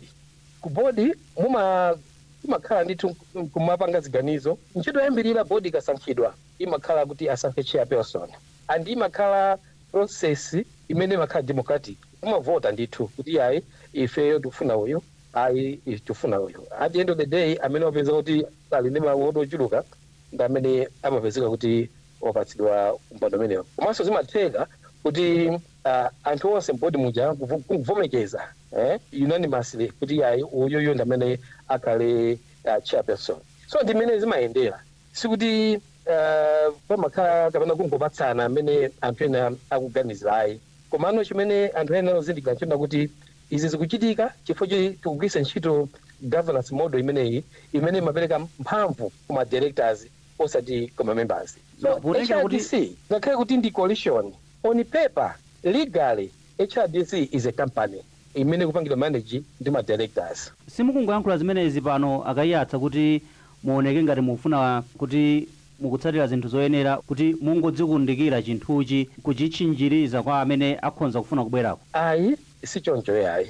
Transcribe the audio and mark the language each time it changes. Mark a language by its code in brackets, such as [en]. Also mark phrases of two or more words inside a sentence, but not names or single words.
[ny] Ku board mumakhala ndithu kumapanga ziganizo. Ntchito yambirira board ikasankhidwa imakhala kuti asankhe chairperson, and imakhala process imene imakhala democratic. Umavota ndithu kuti ayi ifeyo tikufuna uyu, ayi tikufuna uyu. [en] At the end of the day [ny] amene wapeza kuti ali ndi mawoto ochuluka ndi amene amapezeka kuti wapatsidwa mpando umenewo. Komanso zimatheka kuti anthu onse mbodi muja kuvomekeza unanimously kuti ayi uyoyo ndi amene akhale chairperson. So ndi mmene zimayendera, sikuti pamakhala kapena kungopatsana amene anthu ena akuganizira ayi. Komano chimene anthu ena azindikira nchona kuti izi zikuchitika chifukwa tikugwiritsa ntchito [en] governance model [ny] imeneyi imene imapereka mphamvu kuma directors osati kuma members. So HRDC ngakhale kuti ndi coalition, [en] on paper legally HRDC is a company [ny] imene kupangidwa manage ndi ma directors. Simukungoyankhula zimenezi pano akayiyatsa kuti muoneke ngati mufuna kuti mukutsatira zinthu zoyenera kuti mungodzikundikira chinthuchi kuchitchinjiriza kwa amene akhonza kufuna kubwerako? Ayi, si choncho yayi.